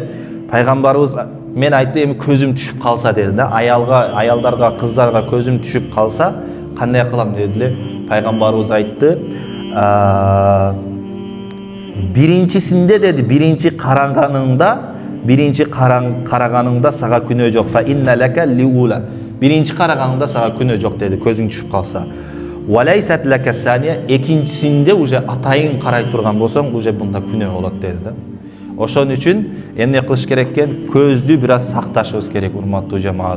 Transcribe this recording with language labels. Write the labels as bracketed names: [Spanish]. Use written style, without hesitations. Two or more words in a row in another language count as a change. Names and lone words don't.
[Kyrgyz] Пайгамбарыбыз мен айтты, эми көзүм түшүп калса деди да. Аялдарга, кыздарга көзүм түшүп калса, кандай кылам деди эле. Пайгамбарыбыз айтты, биринчисинде деди, биринчи караганыңда сага күнөө жок. [Arabic] Фа инна лака лиула. [Kyrgyz] Биринчи караганыңда сага күнөө жок деди, көзүң түшүп калса. [Arabic] وليست لك الثانية, [Kyrgyz] экинчисинде уже атайын карай турган болсоң, уже бунда күнөө болот деди да. Ошон үчүн эмне кылыш керек экен? Көздү бир аз сакташыбыз керек, урматтуу жамаат.